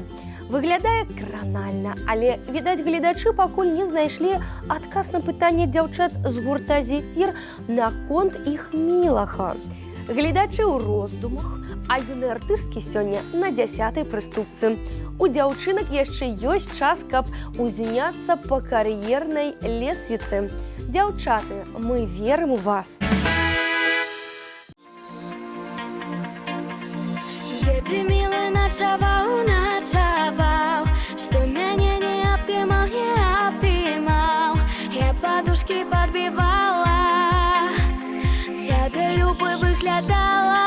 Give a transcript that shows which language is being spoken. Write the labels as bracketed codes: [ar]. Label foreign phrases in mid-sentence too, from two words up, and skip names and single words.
[be] Выглядае кранальна, але, відаць, гледачы пакуль не знайшлі адказ на пытанне дзяўчат з гурта «Зефір» наконт іх мілага. Гледачы ў роздумах, а юныя артысткі сёння на 10-й прыступцы. У дзяўчынак яшчэ ёсць час, каб узняцца па кар'ернай лесвіцы. Дзяўчаты, мы верым у вас. [ru] Где ты, милый, ночевал, что меня не обдымал, я подушки подбивала, тебе любовь выглядала.